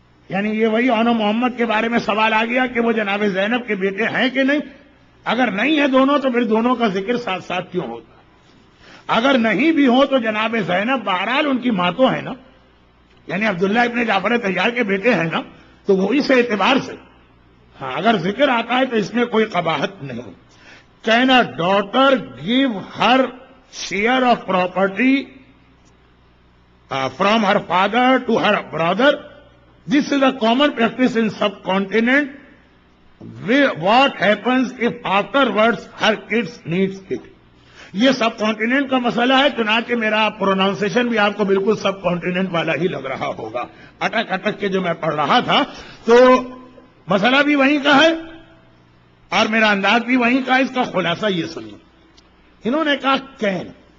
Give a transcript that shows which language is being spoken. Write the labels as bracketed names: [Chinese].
[Urdu] یعنی یہ وہی عنو محمد کے بارے میں سوال آ گیا کہ وہ جناب زینب کے بیٹے ہیں کہ نہیں، اگر نہیں ہے دونوں تو پھر دونوں کا ذکر ساتھ ساتھ کیوں ہوتا؟ اگر نہیں بھی ہو تو جناب زینب بہرحال ان کی ماں تو ہے نا، یعنی عبداللہ ابن جعفر طیار کے بیٹے ہیں نا، تو وہ اس اعتبار سے ہاں اگر ذکر آتا ہے تو اس میں کوئی قباحت نہیں۔ [English] Can a daughter give her share of property from her father to her brother? This is a common practice in subcontinent. What happens if afterwards her kids needs it? [Urdu] یہ سب کانٹیننٹ کا مسئلہ ہے، چنانچہ میرا پروناؤنسیشن بھی آپ کو بالکل سب کانٹیننٹ والا ہی لگ رہا ہوگا، اٹک اٹک کے جو میں پڑھ رہا تھا، تو مسئلہ بھی وہیں کا ہے اور میرا انداز بھی وہیں کا۔ اس کا خلاصہ یہ سنیے، انہوں نے کہا کین